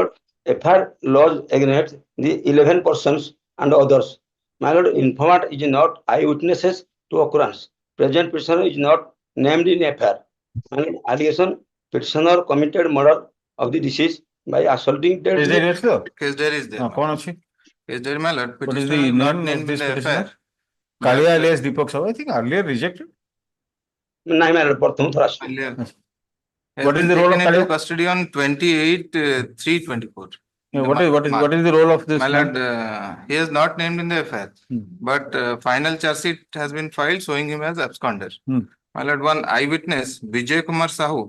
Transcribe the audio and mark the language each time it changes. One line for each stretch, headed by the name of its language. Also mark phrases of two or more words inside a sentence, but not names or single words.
English: lord, FIR laws against the 11 persons and others. My lord, informant is not eyewitnesses to occurrence. Present petitioner is not named in FIR. My lord, allegation petitioner committed murder of the deceased by assaulting dead. Case diary
Odia: ଅଛି ତ?
English: Case diary is there.
Odia: କଣ ଅଛି?
English: Case diary, my lord. What is Petitioner the not name named of this in the petitioner? FIR. Kalia alias Deepak Sahu. I think earlier rejected. ନାଇଁ my lord,
Odia: ପ୍ରଥମ ଥର ଆସିଛି।
English: Has What is been the role of taken into Kalia? custody on 28/3/24. What is the role of this My man? lord, he is not named in the FIR, but final charge sheet has been filed showing him as absconder. My lord, one eyewitness, Vijay Kumar Sahu.